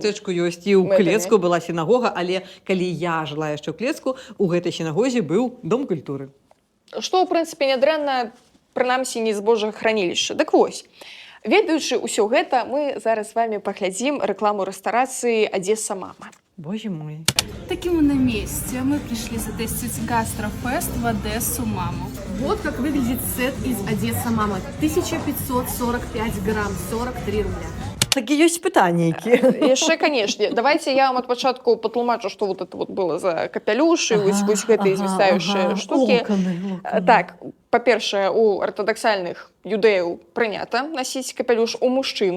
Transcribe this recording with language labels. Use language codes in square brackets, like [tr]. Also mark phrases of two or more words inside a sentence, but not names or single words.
[be] мястэчку ёсць і ў мэтамі. Клецку была сінагога, але калі я жыла яшчэ ў Клецку, у гэтай сінагозе быў дом культуры. Што, ў прынцыпе, нядрэнна, прынамсі, не збожжа хранілішча. Дык вось, ведаючы ўсё гэта, мы зараз з вамі паглядзім рэкламу рэстарацыі «Одесса Мама». [ru] Боже мой. Таки мы на месте. Мы пришли затестить гастрофест в Одессу «Маму». Вот как выглядит сет из «Одесса Мама». 1545 грамм, 43 рубля. [be] Такі ёсць пытанні, якія. Яшчэ, канешне, давайте я вам ад пачатку патлумачу, што [ru] вот это вот [be] было за капялюш і вось гэтыя звісаючыя штукі. [ru] Локоны. [be] Так, па-першае, у артадаксальных юдэяў прынята насіць капялюш у мужчын.